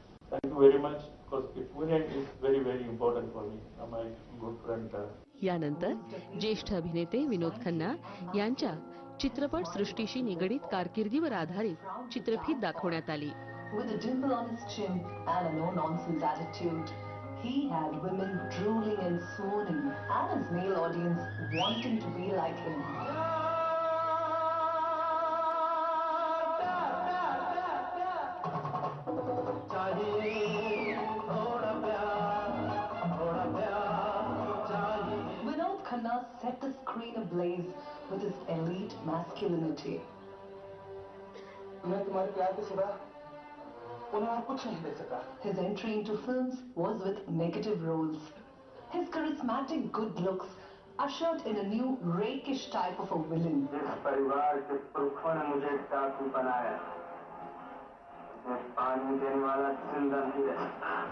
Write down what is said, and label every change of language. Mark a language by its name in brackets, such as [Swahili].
[English] Thank you very much, because Pune is very, very important for me. My good friend. [Marathi] यानंतर ज्येष्ठ अभिनेते विनोद खन्ना यांच्या चित्रपट सृष्टीशी निगडीत कारकिर्दीवर आधारित चित्रफीत दाखवण्यात आली. [English] With a dimple on his chin and a no-nonsense attitude, he had women drooling and swooning, and his male audience wanting to be like him. Vinod Khanna set the screen ablaze with his elite masculinity. [Hindi] मैं तुम्हारे प्यार के सिवा उन्हें और कुछ नहीं दे सका. [English] His entry into films was with negative roles. His charismatic good looks ushered in a new rakish type of a villain. [Hindi] जिस परिवार के पुरखों ने मुझे टापू बनाया, मैं पानी देने वाला जिंदा नहीं रह सकता.